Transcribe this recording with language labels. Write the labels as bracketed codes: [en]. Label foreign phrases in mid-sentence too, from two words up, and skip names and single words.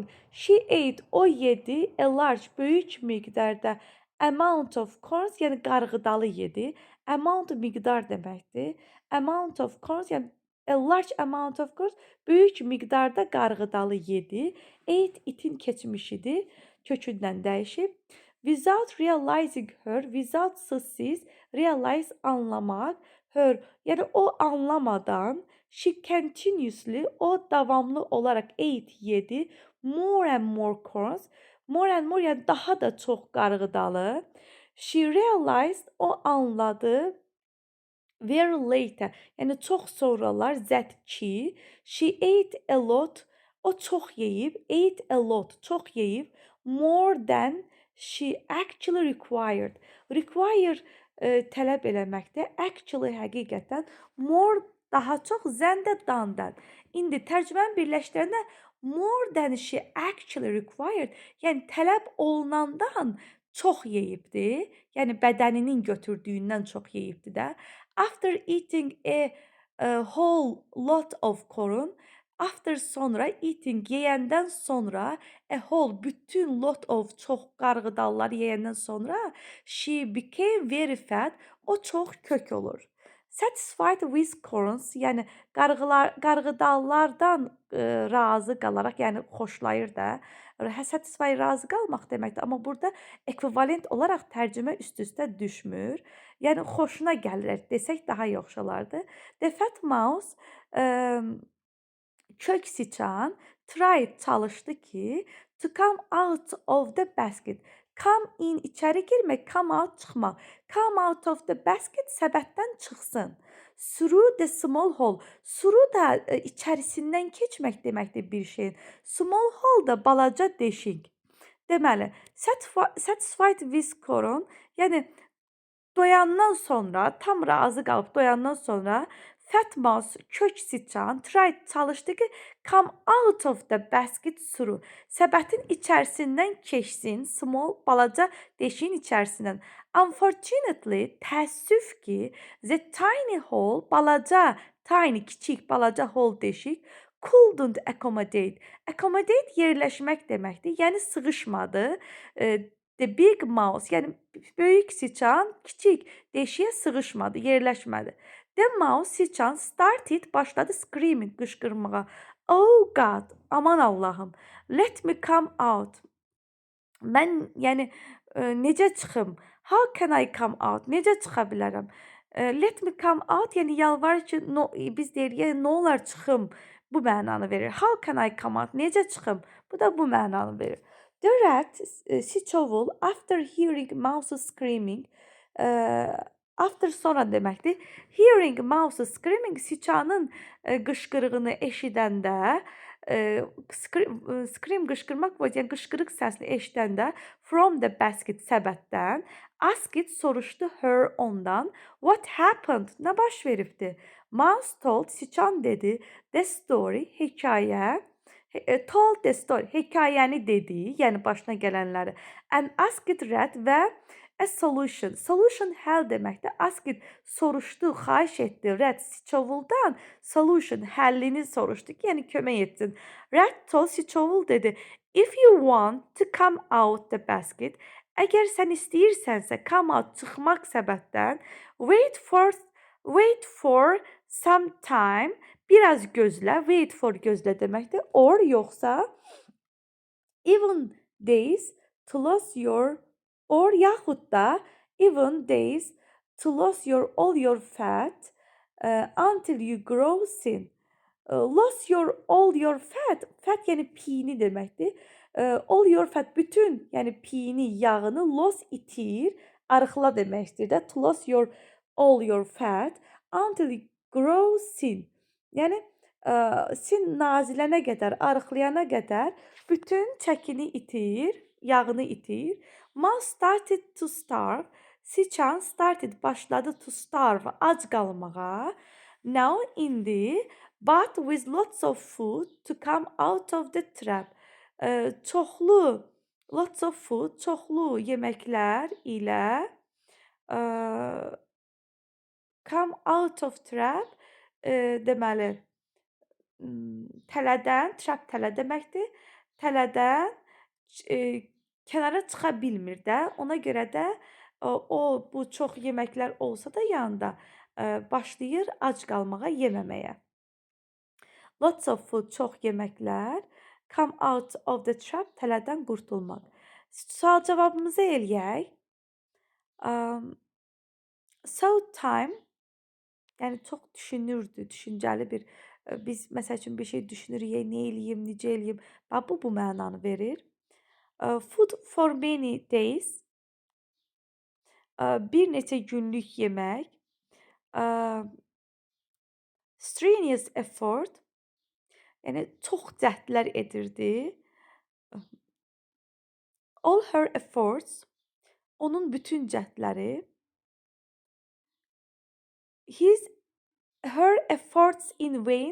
[en] She ate, [az] o yedi, [en] a large, [az] böyük miqdarda, [en] amount of corn, [az] yəni qarğıdalı yedi. Amount miqdar deməkdir. [en] Amount of corn, [az] yəni [en] a large amount of corn, [az] böyük miqdarda qarğıdalı yedi. Ate, itin keçmişidir, kökündən dəyişib. [en] Without realizing her, without siz, realize anlamaq, her, yəni [az] o anlamadan, [en] she continuously, [az] o davamlı olaraq [en] ate, yedi, more and more corns, More and more, [az] yəni daha da çox qarğıdalı. [en] She realized, [az] o anladı. [en] Very later, [az] yəni çox sonralar, [en] that ki, she ate a lot, [az] o çox yeyib, [en] ate a lot, [az] çox yeyib, [en] more than she actually required. [az] Require tələb eləməkdə, actually həqiqətən, more daha çox, than də dandan. İndi tərcüməni birləşdirəndə [en] more than she actually required, [az] yəni tələb olunandan çox yeyibdi. Yəni bədəninin götürdüyündən çox yeyibdi də. [en] After eating a whole lot of corn, after sonra eating, [az] yeyəndən sonra, [en] a whole, [az] bütün, [en] lot of, [az] çox qarğıdalları yeyəndən sonra, [en] she became very fat, [az] o çox kök olur. [en] Satisfied with corns, [az] yəni qarğıdallardan razı qalaraq, yəni xoşlayır da. Satisfy, razı qalmaq deməkdir, amma burada ekvivalent olaraq tərcümə üst-üstə düşmür. Yəni xoşuna gəlir desək daha yaxşı olardı. [en] The fat mouse, [az] kök siçan, tried, çalışdı ki, [en] to come out of the basket. Come in, [az] içəri girmək, [en] come out, çıxmaq. Come out of the basket, [az] səbətdən çıxsın. [en] Through the small hole. [az] Through da içərisindən keçmək deməkdir bir şeyin. [en] Small hole [az] da balaca deşik. Deməli, [en] satisfied with corn, [az] yəni doyandan sonra, tam razı qalıb doyandan sonra, [en] fat mouse, [az] kök siçan, tried, çalışdı ki, [en] come out of the basket through. [az] Səbətin içərisindən keçsin, [en] small, [az] balaca deşiyin içərisindən. Unfortunately, təəssüf ki, [en] the tiny hole, [az] balaca, tiny, kiçik, balaca hole deşik, [en] couldn't accommodate. [az] Accommodate yerləşmək deməkdir, yəni sığışmadı. [en] The big mouse, [az] yəni böyük siçan kiçik deşiyə sığışmadı, yerləşmədi. [en] The mouse, siçan, started, başladı screaming, qışqırmağa. Oh God, [az] aman Allahım. [en] Let me come out. [az] Mən, yəni necə çıxım? [en] How can I come out? [az] Necə çıxa bilərəm? [en] Let me come out, [az] yəni yalvar ki, biz deyirik, yəni nə olar çıxım? Bu mənanı verir. [en] How can I come out? [az] Necə çıxım? Bu da bu mənanı verir. [en] The rat, siçovul, after hearing mouse screaming, after [az] sonra deməkdir. [en] Hearing mouse screaming, [az] siçanın qışqırığını eşidəndə, scream qışqırmaq, yəni qışqırıq səsini eşidəndə, [en] from the basket, səbətdən, asked, soruşdu her, ondan, what happened, [az] nə baş veribdi? [en] Mouse told, [az] siçan dedi, [en] the story, hekayə, told the story, [az] hekayəni dedi, yəni başına gələnləri. [en] And asked rat və a solution. [az] Solution həll deməkdir. Asked, soruşdu, xahiş etdi. Rat, siçovuldan solution, həllini soruşdu ki, yəni kömək etsin. [en] Rat told, [az] siçovul dedi, [en] if you want to come out the basket, [az] əgər sən istəyirsənsə [en] come out, [az] çıxmaq səbətdən, [en] wait for some time, [az] biraz gözlə, [en] wait for, [az] gözlə deməkdir, [en] or yoxsa even days to lose your, or yaxud da even days to lose your all your fat until you grow thin. Lose your all your fat, fat [az] yəni piyini deməkdir. [en] All your fat, [az] bütün, yəni piyini, yağını, lose, itir, arıqla deməkdir də. [en] To lose your all your fat until you grow thin. [az] Yəni sin nazilənə qədər, arıqlayana qədər bütün çəkini itir, yağını itir. [en] Mouse started to starve. Siçan started, başladı to starve, [az] ac qalmağa. [en] Now, indi, but with lots of food to come out of the trap. [az] Çoxlu, [en] lots of food, [az] çoxlu yeməklər ilə [en] come out of trap, [az] deməli, tələdən, trap tələ deməkdir. Tələdən kənara çıxa bilmir də. Ona görə də bu çox yeməklər olsa da yanında başlayır ac qalmağa, yeməməyə. [en] Lots of food, [az] çox yeməklər. [en] Come out of the trap, [az] tələdən qurtulmaq. Sual cavabımızı eləyək. [en] So time, [az] yəni çox düşünürdü, düşüncəli bir, biz məsəl üçün bir şey düşünürük, nə eləyim, necə eləyim. Bu mənanı verir. [en] Food for many days. [az] Bir neçə günlük yemək. [en] Strenuous effort. [az] Yəni çox cəhdlər edirdi. [en] All her efforts. [az] Onun bütün cəhdləri. [en] Her efforts in vain.